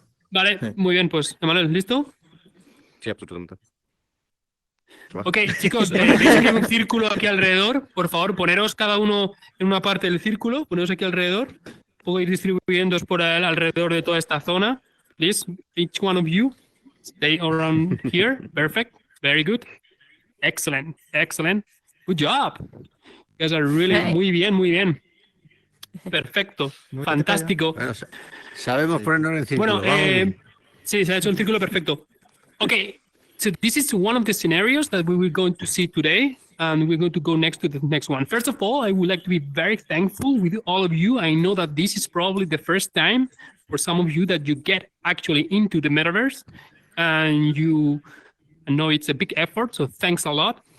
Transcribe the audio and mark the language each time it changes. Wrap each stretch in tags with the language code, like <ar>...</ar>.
<es>Vale, muy bien, pues, Emmanuel, ¿listo? Sí, absolutamente. Ok, chicos, veis que hay un círculo aquí alrededor. Por favor, poneros cada uno en una parte del círculo, poneros aquí alrededor. Puedo ir distribuyéndoos por alrededor de toda esta zona.</es> <en>Please, each one of you, stay around here. Perfect, very good. Excellent, excellent. Good job. You guys are really,</en> <es>muy bien, muy bien. Perfecto, fantástico. Bueno, sabemos ponernos en círculo. Bueno, sí, se ha hecho un círculo perfecto.</es> <en>Okay, so this is one of the scenarios that we were going to see today, and we're going to go next to the next one. First of all, I would like to be very thankful with all of you. I know that this is probably the first time for some of you that you get actually into the metaverse, and I know it's a big effort, so thanks a lot.</en>